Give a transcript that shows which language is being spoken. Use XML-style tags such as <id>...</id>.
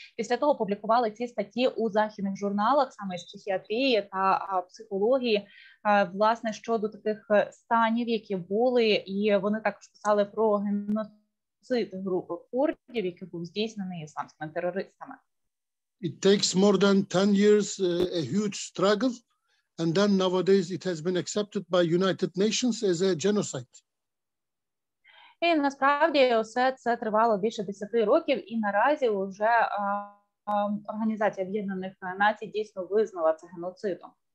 <uk>Після того публікували ці статті у західних журналах, саме з психіатрії та психології, власне, щодо таких станів, які були, і вони також писали про геноцид групи курдів, який був здійснений ісламськими терористами.</uk> <en>It takes more than 10 years, a huge struggle, and then nowadays it has been accepted by United Nations as a genocide.</en> <uk>І насправді все це тривало більше 10 років, і наразі вже Організація Об'єднаних Націй дійсно визнала це геноцидом.</uk>